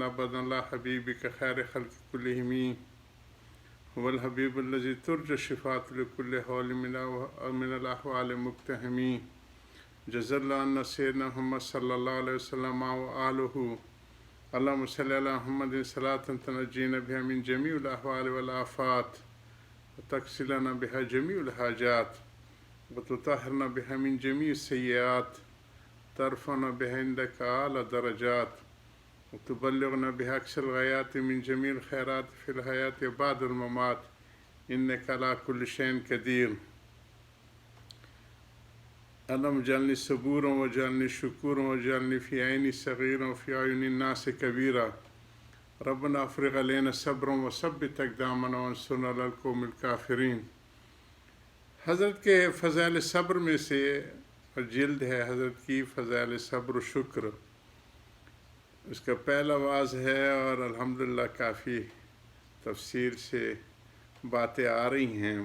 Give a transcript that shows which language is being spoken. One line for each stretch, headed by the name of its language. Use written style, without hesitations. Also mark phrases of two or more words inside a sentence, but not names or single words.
Arabic: أبدا على حبيبك خير الخلق كلهم والحبيب الذي ترجى شفاعته لكل هول من الأهوال مقتحم جزى الله عنا سيدنا محمد صلى الله عليه وسلم وآله اللهم صل على محمد صلاة تنجينا بها من جميع الأهوال والآفات وتغسلنا بها جميع الحاجات وتطهرنا بها من جميع السيئات ترفعنا بها عندك أعلى الدرجات وتبلغنا بها أقصى الغايات من جميع الخيرات في الحياة بعد الممات إنك على كل شيء قدير. اللهم اجعلني صبورا واجعلني شكورا واجعلني في عيني صغيرا وفي أعين الناس كبيرا ربنا أفرغ علينا صبرا وثبت أقدامنا وانصرنا على القوم الكافرين.
Urdu: حضرت کے فضائل صبر میں سے جلد ہے حضرت کی فضائل صبر شکر، اس کا پہلا وعظ ہے اور الحمدللہ کافی تفصیل سے باتیں آ رہی ہیں.